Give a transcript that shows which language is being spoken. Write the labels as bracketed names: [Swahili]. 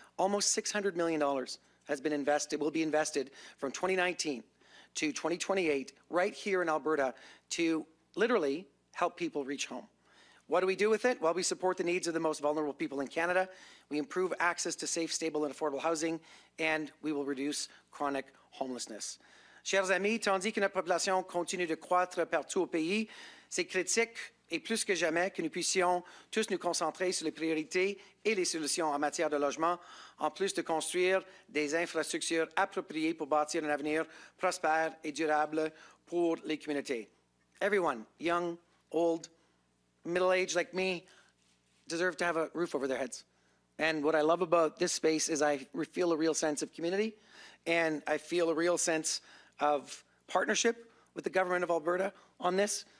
[English] Almost $600 million has been invested, will be invested from 2019 to 2028 right here in Alberta to literally help people reach home. What do we do with it? Well, we support the needs of the most vulnerable people in Canada. we improve access to safe, stable, and affordable housing, and we will reduce chronic homelessness. [French] Chers amis, tandis que notre population continue de croître partout au pays, c'est critique et plus que jamais que nous puissions tous nous concentrer sur les priorités et les solutions en matière de logement, en plus de construire des infrastructures appropriées pour bâtir un avenir prospère et durable pour les communautés. [English] Everyone, young, old, middle-aged like me, deserve to have a roof over their heads. And what I love about this space is I feel a real sense of community, and I feel a real sense of partnership with the government of Alberta on this.